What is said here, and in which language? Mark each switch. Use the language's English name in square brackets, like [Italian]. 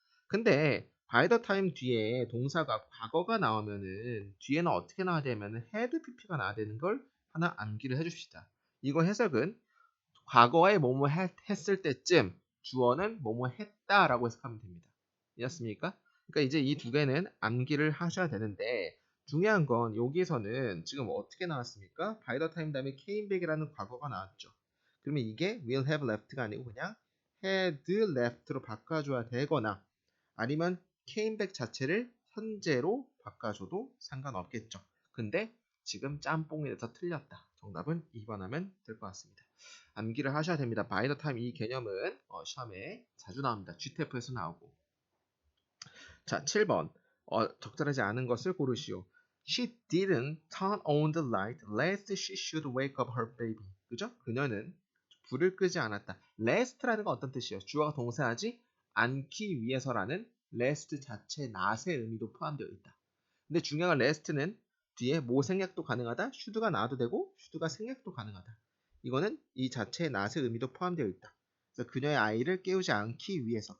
[Korean] 근데 [English] by the time [Korean] 뒤에 동사가 과거가 나오면은 뒤에는 어떻게 나와야 되냐면은 [English] had pp [Korean] 가 나와야 되는 걸 하나 암기를 해줍시다. 이거 해석은 과거에 뭐뭐 했을 때쯤 주어는 뭐뭐 했다라고 해석하면 됩니다. 이해했습니까? 그러니까 이제 이 두 개는 암기를 하셔야 되는데 중요한 건 여기에서는 지금 어떻게 나왔습니까? [English] by the time [Korean] 다음에 [English] came back [Korean] 이라는 과거가 나왔죠. 그러면 이게 [English] will have left [Korean] 가 아니고 그냥 [English] had left [Korean] 로 바꿔줘야 되거나 아니면 [English] came back [Korean] 자체를 현재로 바꿔줘도 상관없겠죠. 근데 지금 짬뽕이 돼서 틀렸다. 정답은 2번 하면 될 것 같습니다. 암기를 하셔야 됩니다. [English] by the time [Korean] 이 개념은 시험에 자주 나옵니다. GTF에서 나오고. 자, 7번. 적절하지 않은 것을 고르시오. [English] She didn't turn on the light lest she should wake up her baby. [Korean] 그죠? 그녀는 불을 끄지 않았다. lest라는 건 어떤 뜻이에요? 주어가 동사하지 않기 위해서라는 lest 자체 not의 의미도 포함되어 있다. 근데 중요한 건 lest는 뒤에 뭐 생략도 가능하다, should가 나와도 되고 should가 생략도 가능하다. 이거는 이 자체의 not의 의미도 포함되어 있다. 그래서 그녀의 아이를 깨우지 않기 위해서.